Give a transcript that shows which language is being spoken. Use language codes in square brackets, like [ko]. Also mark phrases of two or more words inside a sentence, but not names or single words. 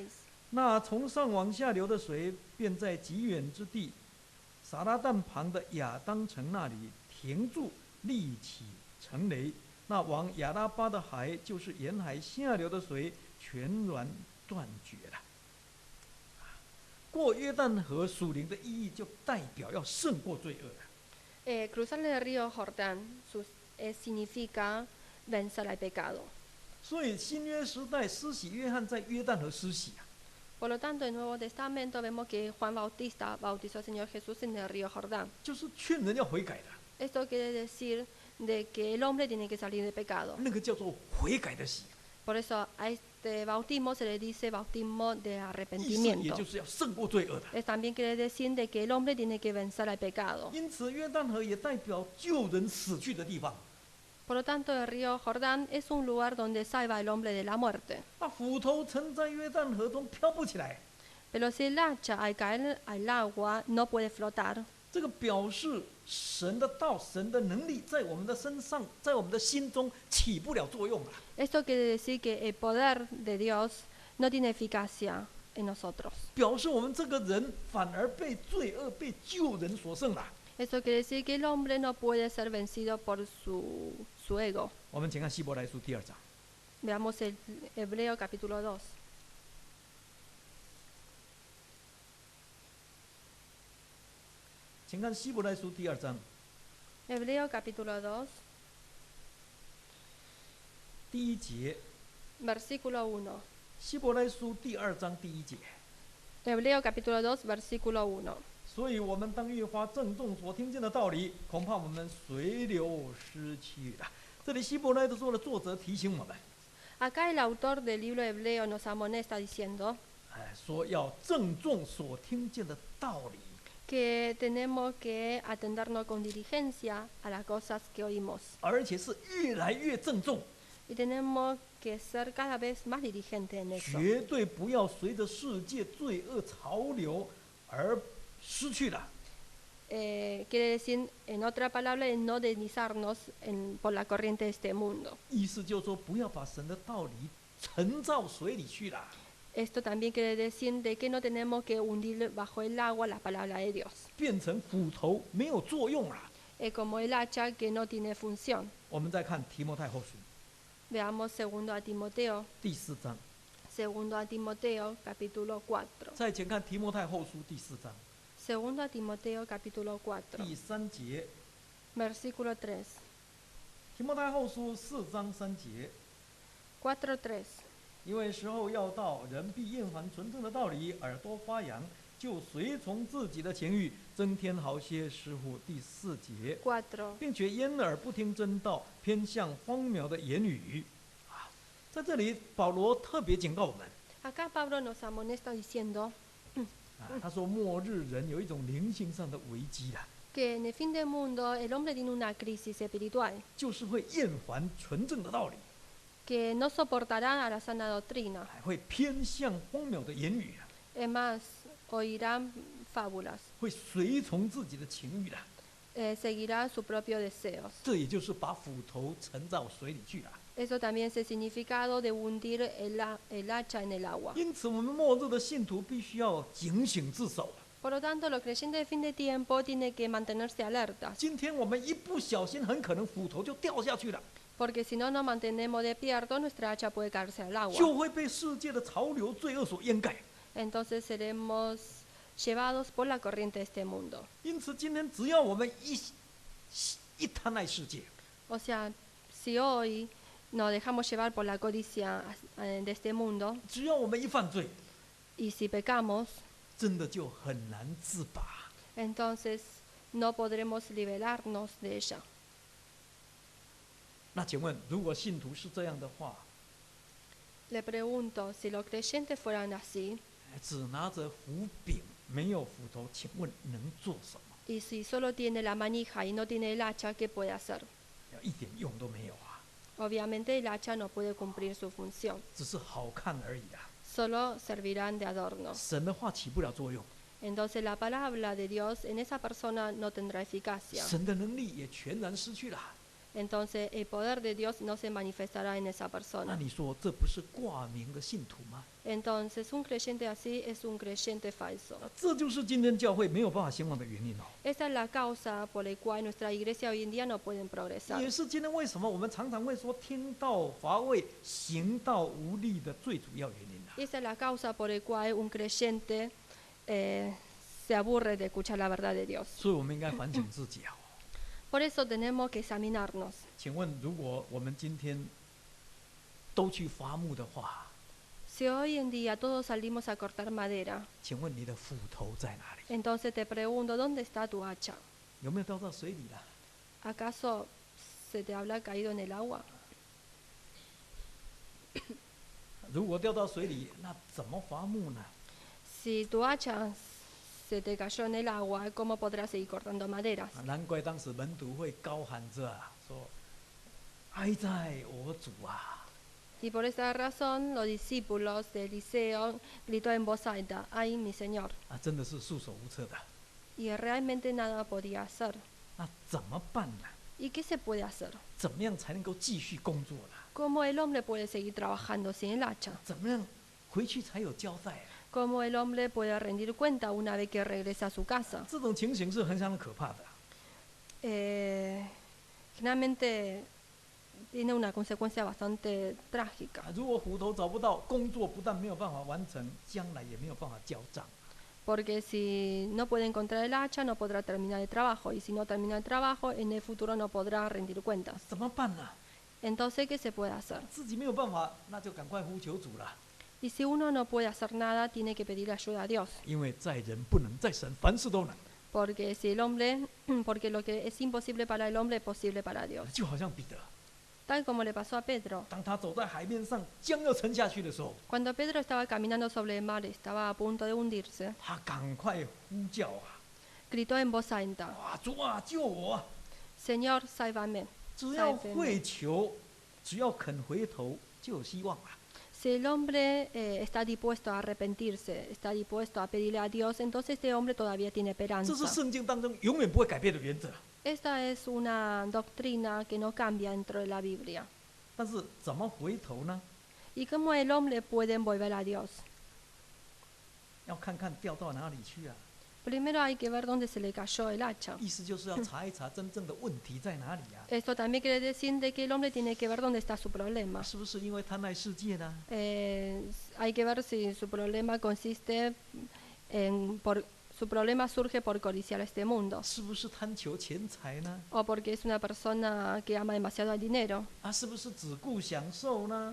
[zh] 那从上往下流的水，便在极远之地撒拉旦旁的亚当城那里停住，立起城垒。那往亚拉巴的海，就是沿海下流的水，全然断绝了。过约旦河属灵的意义，就代表要胜过罪恶。 [es] Cruzar el río Jordán significa vencer al pecado. [zh] 所以新约时代施洗约翰在约旦河施洗啊， [es] Por lo tanto, en el Nuevo Testamento vemos que Juan Bautista bautizó al Señor Jesús en el río Jordán. [zh] 就是劝人要悔改的， [es] Esto quiere decir de que el hombre tiene que salir de pecado. [zh] 那个叫做悔改的洗， [es] Por eso a este bautismo se le dice bautismo de [zh] 意思也 [es] arrepentimiento. [zh] 就是要胜过罪恶的。 [es] También quiere decir de que el hombre tiene que vencer al pecado. [zh] 因此，约旦河也代表救人死去的地方。 [es] Por lo tanto, el río Jordán es un lugar donde salva al hombre de la muerte. [zh] 那斧头沉在约旦河中漂不起来， [es] Pero si el hacha al caer al agua no puede flotar, [zh] 这个表示神的道、神的能力在我们的身上，在我们的心中起不了作用了。 [es] esto quiere decir que el poder de Dios no tiene eficacia en nosotros. [zh] 表示我们这个人反而被罪恶、被救人所胜了。 [es] Esto quiere decir que el hombre no puede ser vencido por su ego. [zh] 我们请看希伯来书第2章， [es] Veamos el Hebreo capítulo 2. [zh] 请看希伯来书第2章 [es] Hebreo capítulo 2, [zh] 第1节， [es] versículo 1. [zh] 希伯来书第2章第1节。 [es] Hebreo capítulo 2, versículo 1. [zh] 所以我们当越发郑重所听见的道理，恐怕我们随流失去了。这里希伯来的书的作者提醒我们， [es] Acá el autor del libro hebreo nos amonesta diciendo [zh] 说要郑重所听见的道理。 [es] que tenemos que atendernos con diligencia a las cosas que oímos [zh] 而且是越来越郑重， [es] y tenemos que ser cada vez más diligentes en eso. [zh] 绝对不要随着世界罪恶潮流而失去了。 [es] Quiere decir, en otra palabra, el no deslizarnos por la corriente de este mundo. [zh] 意思就是说，不要把神的道理沉到水里去了。 [es] Esto también quiere decir de que no tenemos que hundir bajo el agua la palabra de Dios. [zh] 变成斧头没有作用了。 [es] Como el hacha que no tiene función. [zh] 我们再看提摩太后书 [es] Veamos 2 a Timoteo, [zh] 第4章， [es] 2 a Timoteo capítulo 4. [zh] 再前看提摩太后书第4章 [es] 2 a Timoteo capítulo 4, [zh] 第3节， [es] versículo 3. [zh] 提摩太后书4章3节， [es] 4:3. [zh] 因为时候要到，人必厌烦纯正的道理，耳朵发痒，就随从自己的情欲，增添好些师傅。第4节， [es] 4. [zh] 并且掩耳不听真道，偏向荒谬的言语。在这里，保罗特别警告我们， [es] Acá Pablo nos amonesta diciendo [zh] 他说末日人有一种灵性上的危机了， [es] que en el fin del mundo el hombre tiene una crisis espiritual, [zh] 就是会厌烦纯正的道理， [es] que no soportarán a la sana doctrina. [zh] 还会偏向荒谬的言语， [es] Es más, oirán fábulas, [zh] 会随从自己的情欲了。 [es] seguirán sus propios deseos. [zh] 这也就是把斧头沉到水里去了。 [es] Eso también es el significado de hundir el hacha en el agua. [zh] 因此，我们末日的信徒必须要警醒自守。 [es] Por lo tanto, los creyentes de fin de tiempo tienen que mantenerse alertas, [zh] 今天我们一不小心，很可能斧头就掉下去了， [es] porque si no nos mantenemos despiertos, nuestra hacha puede caerse al agua. [zh] 就会被世界的潮流、罪恶所掩盖。 [es] Entonces seremos llevados por la corriente de este mundo. [zh] 因此，今天只要我们一贪爱世界， [es] O sea, si hoy nos dejamos llevar por la codicia de este mundo, [zh] 只要我们一犯罪， [es] y si pecamos, [zh] 真的就很难自拔。 [es] entonces no podremos liberarnos de ella. [zh] 那请问，如果信徒是这样的话， [es] Le pregunto, si los creyentes fueran así, [zh] 只拿着斧柄，没有斧头，请问能做什么？ [es] y si solo tiene la manija y no tiene el hacha, ¿qué puede hacer? [zh] 一点用都没有啊， [es] Obviamente el hacha no puede cumplir su función, [zh] 只是好看而已啊。 [es] solo servirán de adorno. [zh] 神的话起不了作用， [es] Entonces la palabra de Dios en esa persona no tendrá eficacia. [zh] 神的能力也全然失去了。 [es] Entonces el poder de Dios no se manifestará en esa [zh] 那 [es] persona. [zh] 你说这不是挂名的信徒吗？ [es] Entonces un creyente así es un creyente falso. [zh] 这就是今天教会没有办法兴旺的原因哦。 [es] Esa es la causa por la cual nuestra iglesia hoy en día no pueden progresar. [zh] 也是今天为什么我们常常会说听道乏味、行道无力的最主要原因啊。 [es] Esa es la causa por la cual un creyente se aburre de escuchar la verdad de Dios. [zh] 所以我们应该反省自己啊。 [es] Por eso tenemos que examinarnos. [zh] 请问，如果我们今天都去伐木的话， [es] Si hoy en día todos salimos a cortar madera, [zh] 请问你的斧头在哪里？ [es] entonces te pregunto, ¿dónde está tu hacha? [zh] 有没有掉到水里了？ [es] ¿Acaso se te habrá caído en el agua? [zh] 如果掉到水里，那怎么伐木呢？ [es] Si tu hacha se te cayó en el agua, ¿cómo podrás seguir cortando maderas? [zh] 难怪当时门徒会高喊着说：“哀哉我主啊！” [es] Y por esa razón los discípulos de Eliseo gritó en voz alta, ¡ay mi Señor! [zh] 真的是束手无策的。 [es] Y realmente nada podía hacer. [zh] 那怎么办呢？ [es] ¿Y qué se puede hacer? [zh] 怎么样才能够继续工作呢？ [es] ¿Cómo el hombre puede seguir trabajando sin el hacha? [zh] 怎么样回去才有交代？ [es] ¿Cómo el hombre puede rendir cuenta una vez que regresa a su casa? [zh] 这种情形是很相当可怕的。 [es] Generalmente tiene una consecuencia bastante trágica. [zh] 如果斧头找不到，工作不但没有办法完成，将来也没有办法交账。 [es] Porque si no puede encontrar el hacha, no podrá terminar el trabajo. Y si no termina el trabajo, en el futuro no podrá rendir cuentas. [zh] 怎么办呢？ [es] Entonces, ¿qué se puede hacer? [zh] 自己没有办法，那就赶快呼求主了。 [es] Y si uno no puede hacer nada, tiene que pedir ayuda a Dios. [zh] 因为在人不能，在神凡事都能。 [es] Porque si el hombre, porque lo que es imposible para el hombre es posible para Dios. [zh] 就好像彼得， [es] Tal como le pasó a Pedro. [zh] 当他走在海面上，将要沉下去的时候， [es] Cuando Pedro estaba caminando sobre el mar, estaba a punto de hundirse, [zh] 他赶快呼叫啊！ [es] gritó en voz alta, [zh] 哇，主啊，救我啊！ [es] Señor, sálvame. [zh] 只要会求，只要肯回头，就有希望啊！ [es] Si el hombre está dispuesto a arrepentirse, está dispuesto a pedirle a Dios, entonces este hombre todavía tiene [zh] 这 [es] esperanza. [zh] 是圣经当中永远不会改变的原则。 [es] Esta es una doctrina que no cambia dentro de la Biblia. [zh] 但是怎么回头呢？ [es] ¿Y cómo el hombre puede volver a Dios? [zh] 要看看掉到哪里去啊！ [es] Primero hay que ver dónde se le cayó el hacha. [zh] 意思就是要查一查真正的问题在哪里啊！ [es] Esto también quiere decir de que el hombre tiene que ver dónde está su problema. [zh] 是不是因为贪爱世界呢？ [es] Hay que ver si su problema consiste su problema surge por codiciar este mundo [zh] 是不是贪求钱财呢？ [es] o porque es una persona que ama demasiado al dinero [zh] 是不是只顾享受呢？